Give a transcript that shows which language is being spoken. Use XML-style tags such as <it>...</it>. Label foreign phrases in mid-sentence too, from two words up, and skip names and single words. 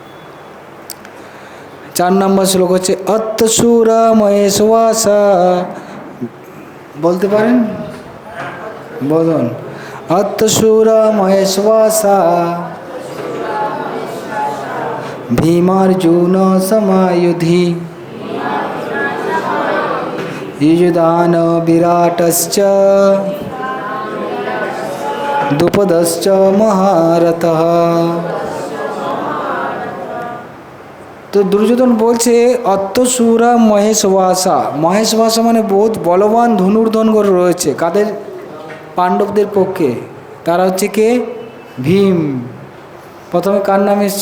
<bn>4 নম্বর শ্লোক হচ্ছে</bn> <sa>অত্তসুরা মহেশবাসা।</sa> <bn>বলতে পারেন? বলুন।</bn> <sa>অত্তসুরা মহেশবাসা ভীমার্জুন সমায়ুধি युयुधान विराटश्च द्रुपदश्च महारथः।</sa> <bn>তো দুর্যোধন বলছে</bn> <sa>অত্তসুরা মহেশবাসা।</sa> <bn>মহেশবাসা মানে বহুত বলবান ধনুর্ধনগণ রয়েছে। কাদের? পাণ্ডবদের পক্ষে। তারা হচ্ছে কে? ভীম। প্রথমে কার নাম এসছে?</bn>